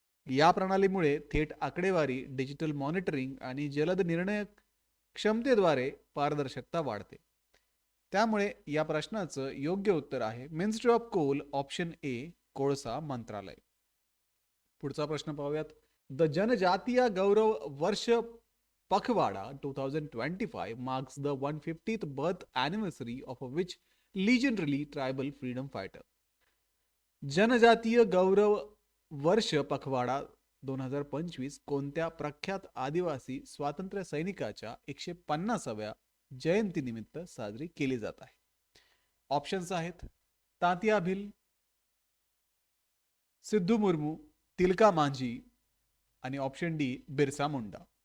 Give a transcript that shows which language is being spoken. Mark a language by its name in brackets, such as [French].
[Marathi] या प्रणालीमुळे थेट आकडेवारी, डिजिटल मॉनिटरिंग आणि जलद निर्णय क्षमतेद्वारे पारदर्शकता वाढते. त्यामुळे या प्रश्नाचं योग्य उत्तर आहे ministry of coal option A, कोळसा मंत्रालय. पुढचा प्रश्न पाहूयात. [English] The Janjatiya Gaurav Varsh Pakhwada 2025 marks the 150th birth anniversary of which legendary tribal freedom fighter. [Marathi] जनजातीय गौरव वर्ष पखवाडा 2025 कोणत्या प्रख्यात आदिवासी स्वातंत्र्य सैनिकाच्या 150व्या जयंतीनिमित्त साजरी केली जात आहे? ऑप्शन्स आहेत तात्या भिल, सिद्धू मुर्मू, तिलका मांझी आणि ऑप्शन डी बिरसा मुंडा.